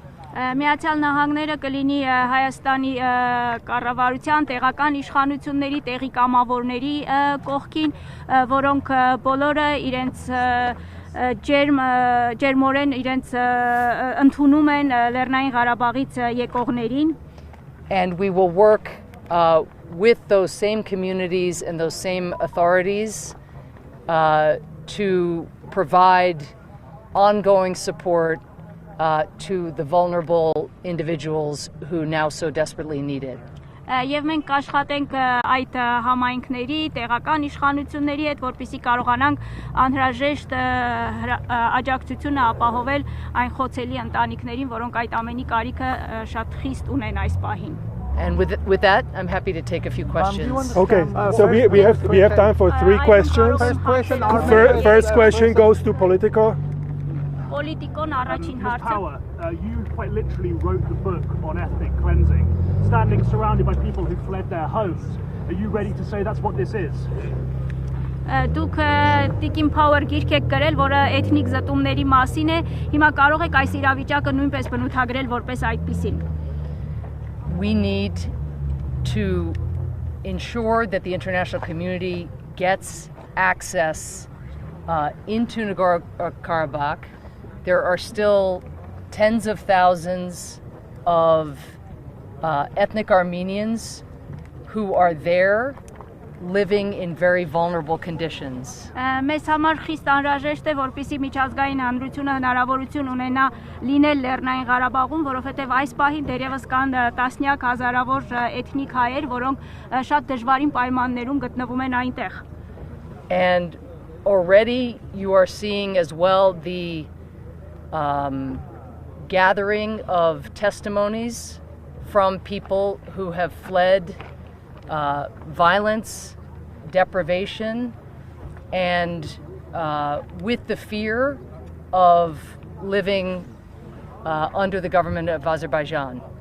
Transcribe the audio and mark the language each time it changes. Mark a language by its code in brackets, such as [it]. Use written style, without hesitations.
[hy] Միացյալ Նահանգները կլինի Հայաստանի կառավարության տեղական իշխանությունների, տեղի կամավորների կողքին, որոնք բոլորը իրենց ջերմորեն իրենց ընդունում են Լեռնային Ղարաբաղից եկողներին. [en] And we will work with those same communities and those same authorities to provide ongoing support to the vulnerable individuals who now so desperately need it. [hy] Եվ մենք կաշխատենք այդ համայնքների, տեղական իշխանությունների հետ, որպեսզի կարողանանք անհրաժեշտ աջակցությունը ապահովել այն խոցելի ընտանիքներին, որոնք այդ ամենի կարիքը շատ խիստ ունեն այս պահին. [en] And with that, I'm happy to take a few questions. Okay, so we have time for 3 questions. First question goes to Politico. [hy] Պոլիտիկոն առաջին հարցը. [en] You quite literally wrote the book on ethnic cleansing, standing surrounded by people who fled their homes. Are you ready to say that's what this is? [hy] Դուք Տիկին Փաուեր գիրք եք գրել, որը էթնիկ զտումների մասին է, հիմա կարող եք այս իրավիճակը նույնպես բնութագրել որպես այդպիսին. [en] We need to ensure that the international community gets access into Nagorno-Karabakh. There are still tens of thousands of ethnic Armenians who are there living in very vulnerable conditions. [hy] Մեզ համար խիստ անհրաժեշտ է, որպեսզի միջազգային հանրությունը հնարավորություն ունենա լինել Լեռնային Ղարաբաղում, որովհետև այս պահին դեռևս կան տասնյակ հազարավոր էթնիկ հայեր, որոնք շատ դժվարին պայմաններում գտնվում են այնտեղ. [en] And already you are seeing as well the gathering of testimonies from people who have fled violence, deprivation, and with the fear of living under the government of Azerbaijan.